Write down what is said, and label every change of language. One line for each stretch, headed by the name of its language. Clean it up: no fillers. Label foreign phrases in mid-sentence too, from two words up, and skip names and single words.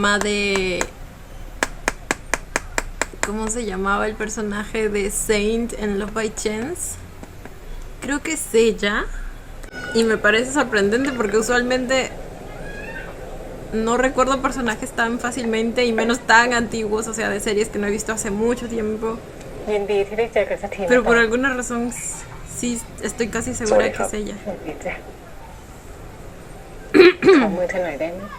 Spanish: ¿No era la mamá de ¿Cómo se llamaba el personaje de Saint en Love by Chance? Creo que es ella. Y me parece sorprendente porque usualmente no recuerdo personajes tan fácilmente y menos tan antiguos, o sea, de series que no he visto hace mucho tiempo.
Thai: ยินดีที่ได้เจอกันสักทีนะ
Spanish: Pero
Thai: ต
Spanish: por
Thai: อง
Spanish: alguna razón sí estoy casi segura que es ella.
Thai: ยินดีจ้ะ ขอมือเธอหน่อยได้ไหม